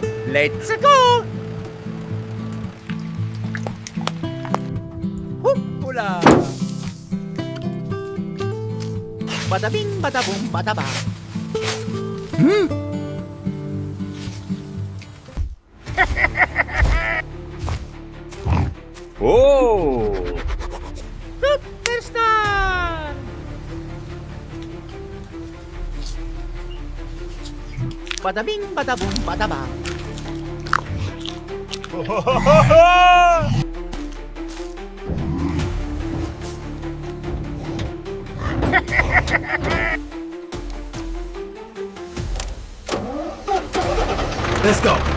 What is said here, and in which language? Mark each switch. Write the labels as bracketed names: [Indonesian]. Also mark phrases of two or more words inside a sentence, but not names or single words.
[English] Let's go! Hoopla! Bada bing, bada boom, bada bang. Oh! Superstar! Bada bing, bada boom, bada bang. Let's go.